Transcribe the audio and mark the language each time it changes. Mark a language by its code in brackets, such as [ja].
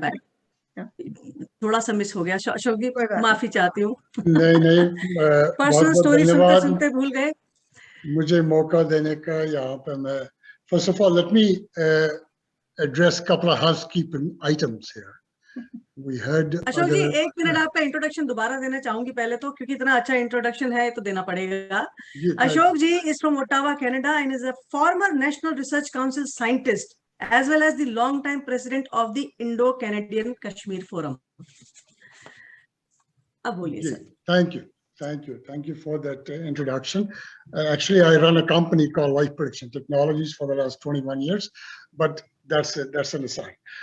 [hi] bad. थोड़ा सा miss हो गया. अशोक जी, माफी चाहती हूँ. नहीं पर्सनल स्टोरी सुनते भूल गए. मुझे मौका देने का. यहाँ पे मैं [en] first of all let me address a couple of housekeeping items here. We heard [hi] Ashok जी, एक मिनट आपका इंट्रोडक्शन दोबारा देना चाहूंगी पहले तो, क्योंकि इतना अच्छा इंट्रोडक्शन है तो देना पड़ेगा. [en] Ashok ji is from Ottawa, Canada, and is a former National Research Council scientist as well as the long-time president of the Indo-Canadian Kashmir Forum. [hi] अब बोलिए sir. [en] Thank you for that introduction. Actually, I run a company called Life Prediction Technologies for the last 21 years, but that's an aside.